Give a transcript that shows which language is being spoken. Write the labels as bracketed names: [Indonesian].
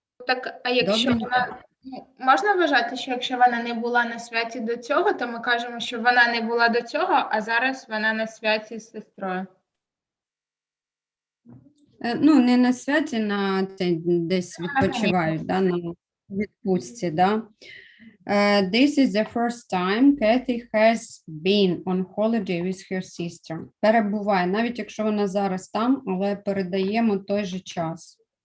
[Ukrainian] Так, а якщо вона, можна вважати, що якщо вона не була на святі до цього, то ми кажемо, що вона не була до цього, а зараз вона на святі з сестрою. Ну, не на святі, десь відпочивають, да, на відпустці, да. [English] This is the first time Kathy has been on holiday with her sister. [Ukrainian] Перебуває, навіть якщо вона зараз там, але передаємо той же час.